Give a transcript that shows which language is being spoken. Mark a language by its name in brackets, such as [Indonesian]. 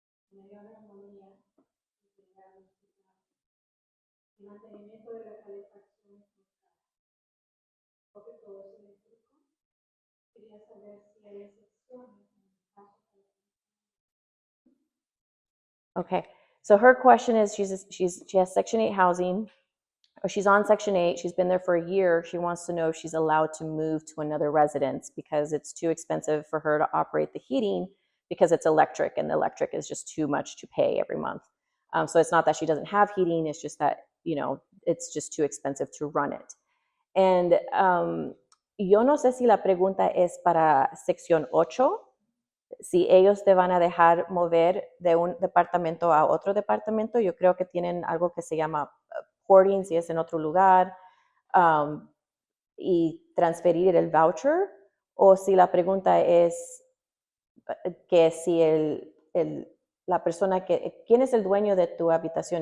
[Spanish] Me dio neumonía y llegar al hospital. El mantenimiento de la calefacción es muy caro. Porque todo es eléctrico. Quería saber si hay excepciones en el caso de. [English] Okay. So her question is, she has Section 8 housing, or she's on Section 8. She's been there for a year. She wants to know if she's allowed to move to another residence because it's too expensive for her to operate the heating because it's electric, and the electric is just too much to pay every month. So it's not that she doesn't have heating. It's just that, it's just too expensive to run it. [Spanish] And yo no sé si la pregunta es para Sección 8, si ellos te van a dejar mover de un departamento a otro departamento. Yo creo que tienen algo que se llama porting, si es en otro lugar, y transferir el voucher, o si la pregunta es que si la persona ¿quién es el dueño de tu habitación?